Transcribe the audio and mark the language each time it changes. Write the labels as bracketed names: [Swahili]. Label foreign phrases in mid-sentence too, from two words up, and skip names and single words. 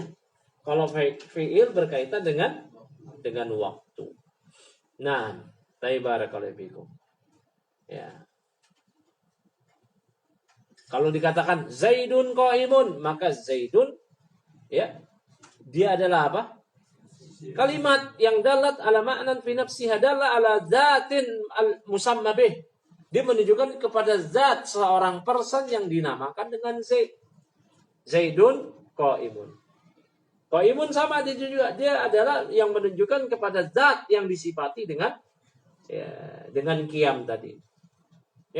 [Indonesian] Kalau fi'il berkaitan dengan waktu. Nah, [Arabic] بارك الله فيكم. [Indonesian] Ya. Kalau dikatakan [Arabic] زيد قائم, [Indonesian] maka Zaidun ya dia adalah apa? Kalimat yang [Arabic] دلت على معنى في نفسها دل على ذات المسمى به. [Indonesian] Dia menunjukkan kepada zat seorang person yang dinamakan dengan Zaid. [Arabic] زيد قائم. [Indonesian] Qaimun sama dia juga, dia adalah yang menunjukkan kepada zat yang disifati dengan ya, dengan qiyam tadi.